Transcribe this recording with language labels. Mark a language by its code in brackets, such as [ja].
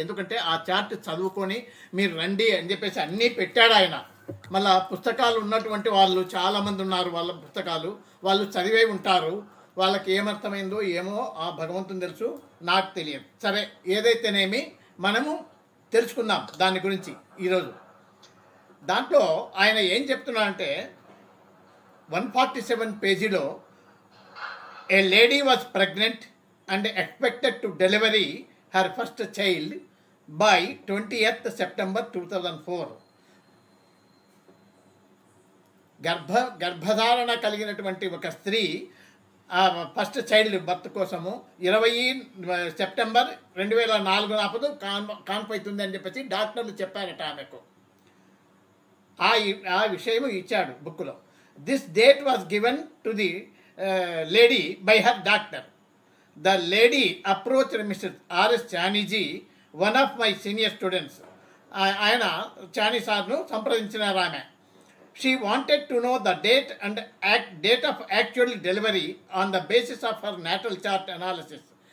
[te] ఎందుకంటే ఆ చార్ట్ చదువుకొని మీరు రండి అని చెప్పేసి అన్నీ పెట్టాడు ఆయన. మళ్ళా పుస్తకాలు ఉన్నటువంటి వాళ్ళు చాలామంది ఉన్నారు, వాళ్ళ పుస్తకాలు వాళ్ళు చదివే ఉంటారు. వాళ్ళకి ఏమర్థమైందో ఏమో ఆ భగవంతుని తెలుసు, నాకు తెలియదు. సరే, ఏదైతేనేమి మనము తెలుసుకుందాం దాని గురించి ఈరోజు. దాంట్లో ఆయన ఏం చెప్తున్నాడంటే 147 పేజీలో [en] A lady was pregnant and expected to deliver her first child by 20th September 2004. [te] గర్భధారణ కలిగినటువంటి ఒక స్త్రీ ఫస్ట్ చైల్డ్ బర్త్ కోసము 20 సెప్టెంబర్ 2004 నాపదు కాన్పవుతుంది అని చెప్పేసి డాక్టర్లు చెప్పారట ఆమెకు. ఆ విషయం ఇచ్చాడు బుక్లో. [en] This date was given to the lady by her doctor. The lady approached Mr. R.S. Chaniji, one of my senior students. [te] ఆయన చానీ సార్ను సంప్రదించినారు ఆమె. [en] She wanted to know the date and date of actual delivery on the basis of her natal chart analysis.